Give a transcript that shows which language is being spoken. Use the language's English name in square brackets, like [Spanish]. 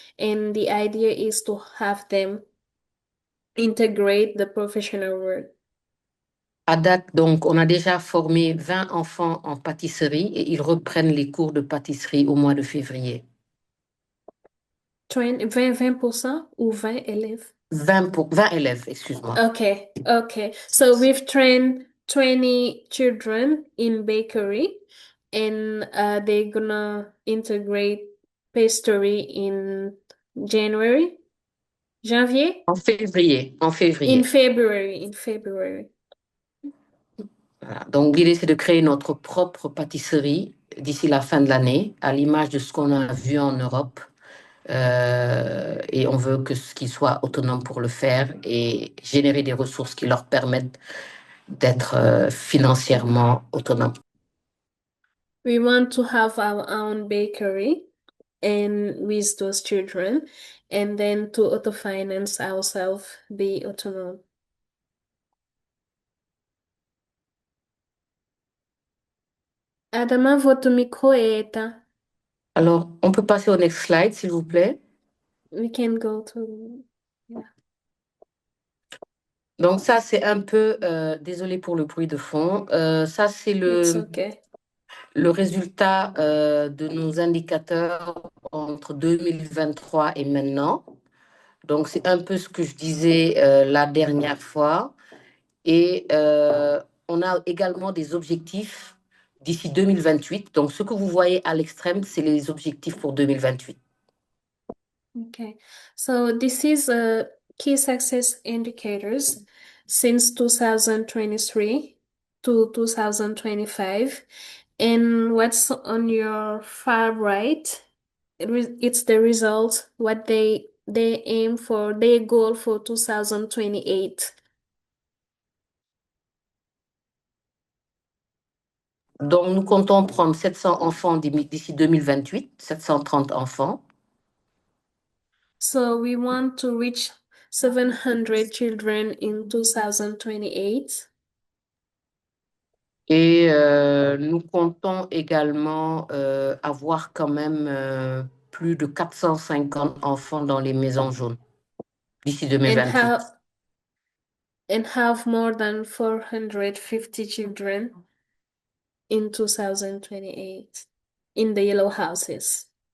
[English] And the idea is to have them integrate the professional world. [French] À date, donc, on a déjà formé 20 enfants en pâtisserie et ils reprennent les cours de pâtisserie au mois de février. 20% ou 20 élèves? 20 élèves, excuse-moi. [English] Okay. So we've trained 20 children in bakery, and they're gonna integrate pastry in January, janvier? [French] En février. [English] In February. [French] Voilà. Donc, l'idée, c'est de créer notre propre pâtisserie d'ici la fin de l'année, à l'image de ce qu'on a vu en Europe. Et on veut qu'ils soient autonomes pour le faire et générer des ressources qui leur permettent d'être financièrement autonomes. We want to have our own bakery and with those children, and then to autofinance ourselves, be autonomous. Adama, votre micro est éteint. Alors, on peut passer au [English] next slide, [French] s'il vous plaît. [English] We can go to... Yeah. [French] Donc ça, c'est un peu, désolé pour le bruit de fond, ça c'est [English] It's okay. [French] le résultat de nos indicateurs entre 2023 et maintenant. Donc c'est un peu ce que je disais la dernière fois. Et on a également des objectifs d'ici 2028. Donc ce que vous voyez à l'extrême, c'est les objectifs pour 2028. [English] Okay, so this is key success indicators since 2023 to 2025. And what's on your far right, it's the result, what they aim for, their goal for 2028. [French] Donc nous comptons prendre 700 enfants d'ici 2028, 730 enfants. [English] So we want to reach 700 children in 2028. [French] Et nous comptons également avoir quand même plus de 450 enfants dans les maisons jaunes d'ici 2028. [English] And have more than 450 children in 2028 in the yellow houses.